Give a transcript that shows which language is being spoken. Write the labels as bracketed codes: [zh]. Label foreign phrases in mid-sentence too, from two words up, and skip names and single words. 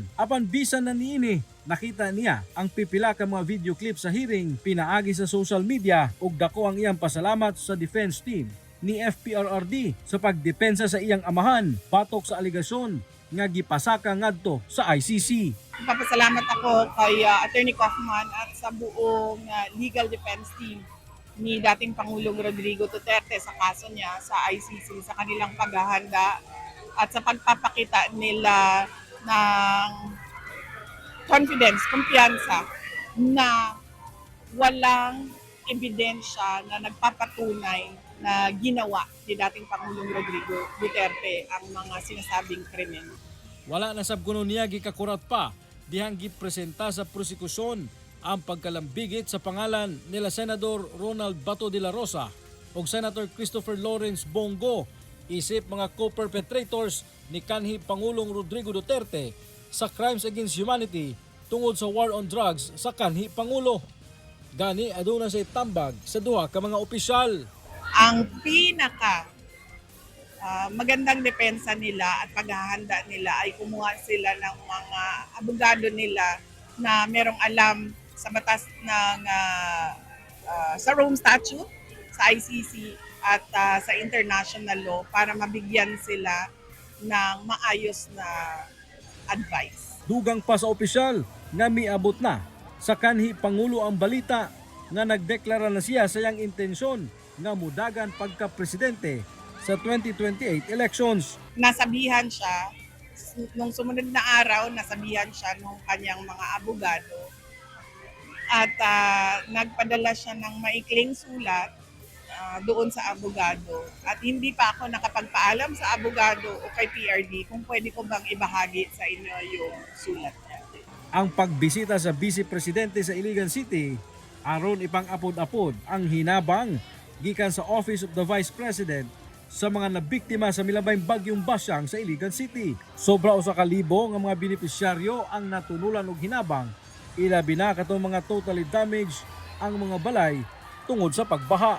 [ceb] Apan bisan na niini nakita niya ang pipila ka mga [en] video clip [ceb] sa hearing, pinaagi sa [en] social media [ceb] ug dako ang iyang pasalamat sa [en] defense team [ceb] ni FPRRD sa pagdepensa sa iyang amahan batok sa aligasyon nga gipasaka ngadto sa ICC. [tl] Papasalamat ako kay Attorney Kaufman at sa buong [en] legal defense team [tl] ni dating Pangulong Rodrigo Duterte sa kaso niya sa ICC sa kanilang paghahanda at sa pagpapakita nila ng confidence, kumpiyansa na walang ebidensya na nagpapatunay na ginawa ni dating Pangulong Rodrigo Duterte ang mga sinasabing krimen. [ceb] Wala na sab kuno niya gikakurat pa dihang gipresenta sa prosekusyon ang pagkalambigit sa pangalan nila Senador Ronald Bato de la Rosa ug Senator Christopher Lawrence Bongo isip mga co-perpetrators ni kanhi Pangulong Rodrigo Duterte sa [en] crimes against humanity [ceb] tungod sa [en] war on drugs [ceb] sa kanhi Pangulo. Gani aduna say tambag sa duha ka mga opisyal. [tl] Ang pinaka magandang depensa nila at paghahanda nila ay kumuha sila ng mga abogado nila na merong alam sa batas ng sa Rome Statute, sa ICC at sa [en] international law [tl] para mabigyan sila ng maayos na advice. [ceb] Dugang pa sa opisyal nga miabot na sa kanhi Pangulo ang balita nga nagdeklara na siya sa iyang intensyon nga mudagan pagka-presidente sa 2028 elections. [tl] Nasabihan siya, nung sumunod na araw, nasabihan siya nung kanyang mga abogado at nagpadala siya ng maikling sulat doon sa abogado. At hindi pa ako nakapagpaalam sa abogado o kay PRD kung pwede ko bang ibahagi sa inyo yung sulat niya. [ceb] Ang pagbisita sa Vice Presidente sa Iligan City aron ipang-apod-apod ang hinabang gikan sa Office of the Vice President sa mga nabiktima sa milabayng bagyong Basyang sa Iligan City. Sobra usa ka libo nga mga benepisyaryo ang natunulan og hinabang, ilabi na katong mga [en] totally damaged [ceb] ang mga balay tungod sa pagbaha.